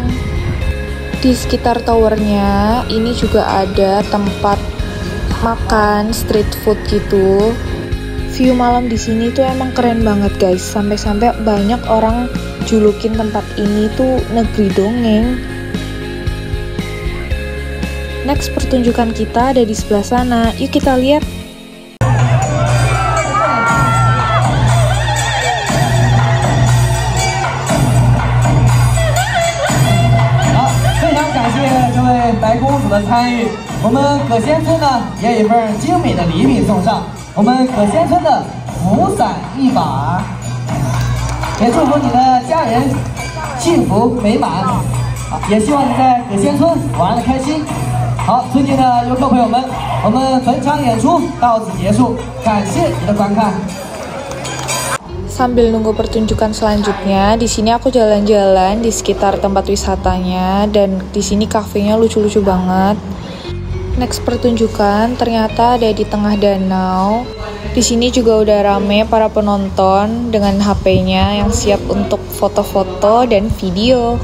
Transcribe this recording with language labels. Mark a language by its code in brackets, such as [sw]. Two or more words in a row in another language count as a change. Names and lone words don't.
[id] Di sekitar towernya ini juga ada tempat makan [en] street food [id] gitu. View malam di sini tuh emang keren banget guys. Sampai-sampai banyak orang julukin tempat ini tuh negeri dongeng. Next pertunjukan kita ada di sebelah sana. Yuk kita lihat. [zh] 非常感谢这位白公主的参与。我们葛仙村呢也有一份精美的礼品送上，我们葛仙村的福伞1把。也祝福你的家人幸福美满，也希望你在葛仙村玩得开心。好，尊敬的游客朋友们，我们本场演出到此结束，感谢你的观看。 [id] Sambil nunggu pertunjukan selanjutnya, di sini aku jalan-jalan di sekitar tempat wisatanya dan di sini kafenya lucu-lucu banget. Next pertunjukan ternyata ada di tengah danau. Di sini juga udah rame para penonton dengan HP-nya yang siap untuk foto-foto dan video.